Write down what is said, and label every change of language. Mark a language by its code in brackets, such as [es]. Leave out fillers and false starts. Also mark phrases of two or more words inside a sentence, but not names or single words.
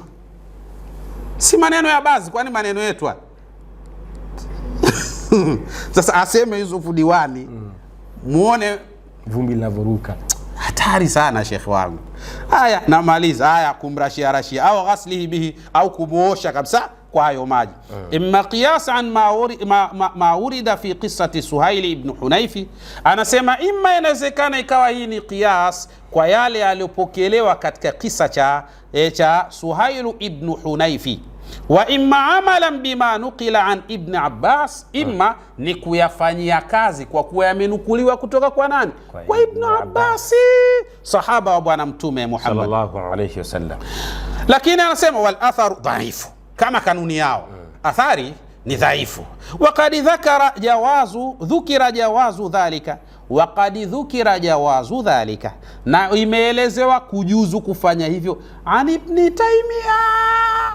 [sw] Si maneno ya baadhi, kwani maneno yetu sasa aseme Yusufu Diwani, muone vumbi linavoruka. Hatari sana shekhi wangu. Haya, namaliza. Haya, kumrashia au [ar] غسله به, [sw] au kumuosha kabisa kwa hayo maji. [ar] إما قياس عن ما ورد في قصة سهيل بن حنيف, [sw] anasema imma inawezekana ikawa hii ni qiyas kwa yale yaliyopokelewa katika kisa cha Suhail ibn Hunayfi, [ar] وإما عملا بما نقل عن ابن عباس, [sw] imma ni kuyafanyia kazi kwa kuwa yamenukuliwa kutoka kwa nani? Kwa Ibn Abbas, sahaba wa bwana mtume Muhammad [ar] صلى الله عليه وسلم. [sw] Lakini anasema [ar] والأثر ضعيف, [sw] kama kanuni yao athari ni dhaifu. [ar] وقد ذكر جواز ذلك، وقد ذكر جواز ذلك, [sw] na imeelezewa kujuzu kufanya hivyo [ar] عن ابن تيمية.